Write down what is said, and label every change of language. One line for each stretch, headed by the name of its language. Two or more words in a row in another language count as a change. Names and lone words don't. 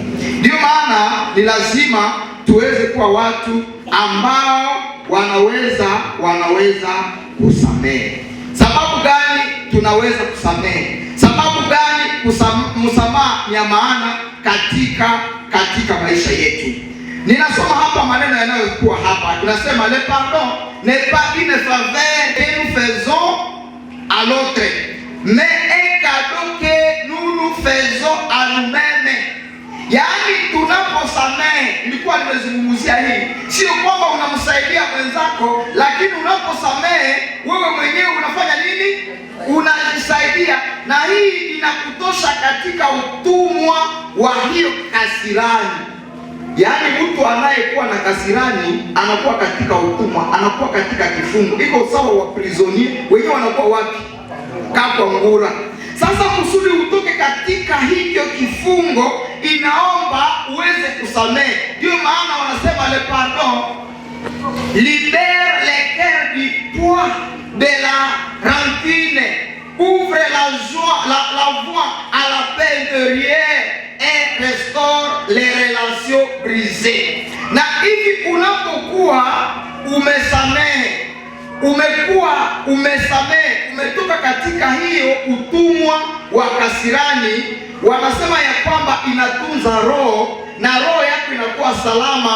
Swahili: Ndio maana ni lazima tuweze kuwa watu ambao wanaweza kusamehe. Sababu gani tunaweza kusamehe? Sababu gani msamaha ni ya maana katika maisha yetu? Ninasoma hapa maneno yanayokuwa hapa.
French: Tunasema le pardon n'est pas une faveur que nous faisons à l'autre, mais un cadeau que nous faisons à nous-mêmes.
Swahili: Yaani tunaposamehe, nilikuwa nimezungumzia hii, sio kwamba unamsaidia mwenzako, lakini unaposamehe wewe mwenyewe unafanya nini? Unajisaidia. Na hii inakutosha katika utumwa wa hiyo kasirani. Yaani mtu anayekuwa na kasirani anakuwa katika utumwa, anakuwa katika kifungo. Iko sawa wa prisonier, wenyewe wanakuwa wapi? Kwa ngura. Sasa kusudi utoke katika hiyo kifungo, inaomba uweze kusamehe. Ndio maana wanasema
French: le pardon libère le cœur du poids de la rancune, ouvre la voie à la paix intérieure et restaure les relations brisées.
Swahili: Na hivi unapokuwa umesamehe, umetoka katika hiyo utumwa wa kasirani, wanasema ya kwamba inatunza roho, na roho yako inakuwa salama.